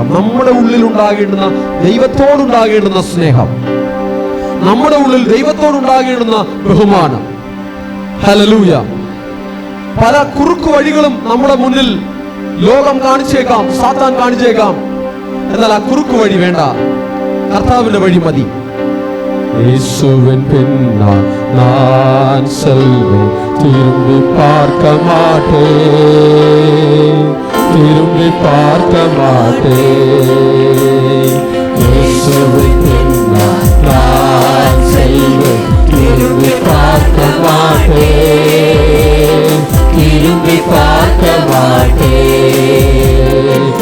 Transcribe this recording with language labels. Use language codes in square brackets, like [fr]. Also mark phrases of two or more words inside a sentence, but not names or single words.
[ml] നമ്മുടെ ഉള്ളിൽ ഉണ്ടാകേണ്ടുന്ന ദൈവത്തോടുണ്ടാകേണ്ടുന്ന സ്നേഹം, നമ്മുടെ ഉള്ളിൽ ദൈവത്തോടുണ്ടാകേണ്ടുന്ന ബഹുമാനം. ഹല്ലേലൂയ. പല കുറുക്കു വഴികളും നമ്മുടെ മുന്നിൽ ലോകം കാണിച്ചേക്കാം, സാത്താൻ കാണിച്ചേക്കാം. എന്നാൽ ആ കുറുക്കു വഴി വേണ്ട, കർത്താവിന്റെ വഴി മതി. [ta] இயேசுவின் பின்னால் நான் செல்வேன், திரும்பி பார்க்க மாட்டேன், திரும்பி பார்க்க மாட்டேன். இயேசுவின் பின்னால் நான் செல்வேன், திரும்பி பார்க்க மாட்டேன், திரும்பி பார்க்க மாட்டேன்.